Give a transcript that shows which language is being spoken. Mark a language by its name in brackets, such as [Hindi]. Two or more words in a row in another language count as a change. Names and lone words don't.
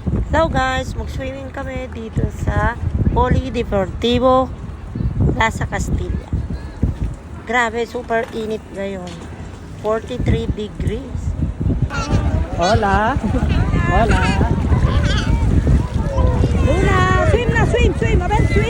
[Filipino] Hello guys, mag-swimming kami dito sa Polideportivo Plaza Castilla. Grabe, super init ngayon. 43 degrees. [Spanish] Hola. Hola. Luna, [English] swim na, swim, swim. [Spanish] A ver, [English] swim.